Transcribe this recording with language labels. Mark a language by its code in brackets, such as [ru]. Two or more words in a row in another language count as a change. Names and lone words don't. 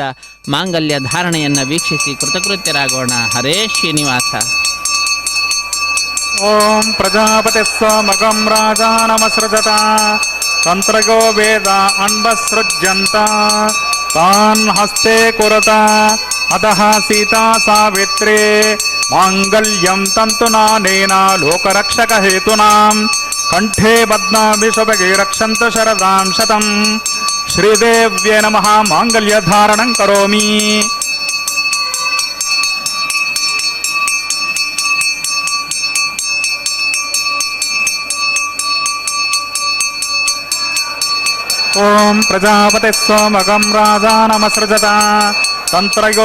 [kn] ಮಾಂಗಲ್ಯ ಧಾರಣೆಯನ್ನು ವೀಕ್ಷಿಸಿ ಕೃತಕೃತ್ಯರಾಗೋಣ. [sa] ಹರೇ ಶ್ರೀನಿವಾಸ. ಓಂ ಪ್ರಜಾಪತಿ ಸ್ವಮಗಂ ರಾಜಾನಮಸೃಜತ ತಂತ್ರಗೋ ವೇದ ಅನ್ವಸೃಜ್ಯಂತ ತಾನ್ ಹಸ್ತೆ ಕುರತ ಅತಃ ಸೀತಾ ಸಾವಿತ್ರೇ ಮಾಂಗಲ್ಯಂ ತಂತುನಾನೇನ ಲೋಕರಕ್ಷಕ ಹೇತುನಾಂ ಕಂಠೇ ಬದ್ನಾಭಿ ಶುಭಗೆ ರಕ್ಷಂತ ಶರದಾಂ ಶತಂ. ಶ್ರೀದೇವ್ಯೇ ನಮಃ. ಮಾಂಗಲ್ಯ ಧಾರಣಂ ಕರೋಮಿ. ಓಂ ಪ್ರಜಾಪತಿ ಸ್ವಮಗಂ ರಾಜಾನಮಸೃಜತ ತಂತ್ರಯೋ